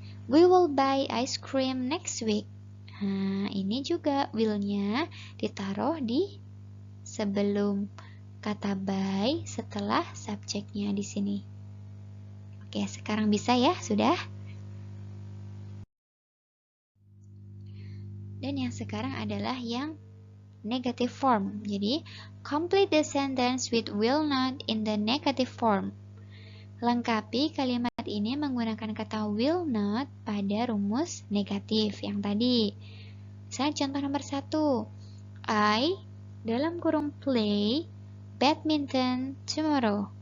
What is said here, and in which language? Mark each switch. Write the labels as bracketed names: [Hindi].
[English] We will buy ice cream next week. [Indonesian] Nah, ini juga will-nya ditaruh di sebelum kata buy setelah subjeknya di sini. Oke, sekarang bisa ya? Sudah? Dan yang sekarang adalah yang negative form. Jadi, [English] complete the sentence with will not in the negative form. [Indonesian] Lengkapi kalimat ini menggunakan kata will not pada rumus negatif yang tadi. Misalnya contoh nomor 1. I dalam kurung [English] play badminton tomorrow.